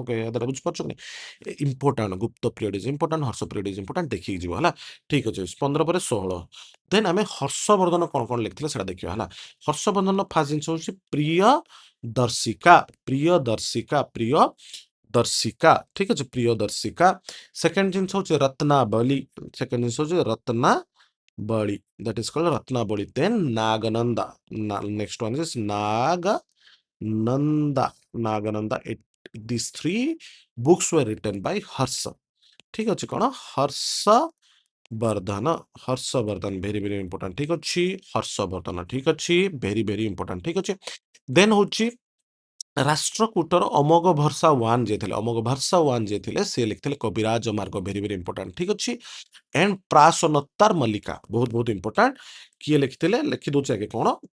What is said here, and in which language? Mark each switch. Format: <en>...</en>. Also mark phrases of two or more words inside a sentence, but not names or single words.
<or>କହିବା ଦ୍ୱାରା ବୁଝିପାରୁଛ କି</or> <en>important Gupta period is important Harsha period is important</en> <or>ଦେଖିକି ଯିବ ହେଲା ଠିକ ଅଛି 15 ପରେ 16 ଦେନ୍ ଆମେ ହର୍ଷବର୍ଦ୍ଧନ କଣ କଣ ଲେଖିଥିଲେ ସେଟା ଦେଖିବା ହେଲା ହର୍ଷବର୍ଦ୍ଧନ ଫାର୍ଷ୍ଟ ଜିନିଷ ହଉଛି ଦର୍ଶିକା ପ୍ରିୟ ଦର୍ଶିକା ଠିକ ଅଛି ପ୍ରିୟ ଦର୍ଶିକା ସେକେଣ୍ଡ ଜିନିଷ ହଉଛି ରତ୍ନାବଳୀ ସେକେଣ୍ଡ ଜିନିଷ ହଉଛି ରତ୍ନାବଳୀ</or> <en>that is called</en> <or>ରତ୍ନାବଳୀ then ନାଗନନ୍ଦା</or> <en>next one is</en> <or>ନାଗନନ୍ଦା</or> <en>these three books were written by</en> <or>ହର୍ଷ ଠିକ ଅଛି କଣ ହର୍ଷବର୍ଦ୍ଧନ</or> <en>very very important</en> <or>ଠିକ ଅଛି ହର୍ଷବର୍ଦ୍ଧନ ଠିକ ଅଛି</or> <en>very very important</en> <or>ଠିକ ଅଛି ଦେନ୍ ହଉଛି ରାଷ୍ଟ୍ରକୂଟର ଅମୋଘ ବର୍ଷା ୱାନ୍ ଯିଏ ଥିଲେ ସେ ଲେଖିଥିଲେ କବିରାଜ ମାର୍ଗ</or> <en>very very important</en> <or>ଠିକ ଅଛି ଏଣ୍ଡ ପ୍ରାସନୋତ୍ତର ମଲ୍ଲିକା ବହୁତ ବହୁତ ଇମ୍ପୋର୍ଟାଣ୍ଟ କିଏ ଲେଖିଥିଲେ ଲେଖି ଦଉଛି ଆଗେ କଣ</or>